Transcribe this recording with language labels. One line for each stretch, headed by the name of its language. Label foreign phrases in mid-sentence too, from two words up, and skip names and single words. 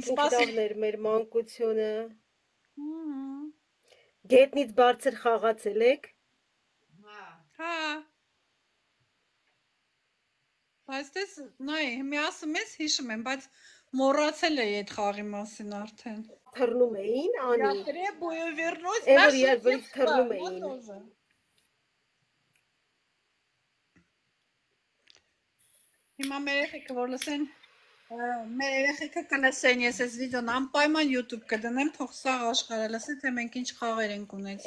Armenian: սպասին էր մեր մանկությունը։ Գետնից բարձր խաղացել եք։ Հա։ Բայց դες, նայ, մի ասում ես հիշում եմ, բայց մոռացել էի այդ խաղի մասին արդեն։ Թռնում էին, անի։
Russian: Я требую вернуть
Armenian: Էվր իրար վրից թռնում էին։ Հիմա մեր երեխեքը որ լսեն, մեր երեխեքը կլսեն, ես այս վիդեոն անպայման YouTube կդնեմ, թող սաղ աշխարհը լսի, թե մենք ինչ խաղեր ենք ունեցել։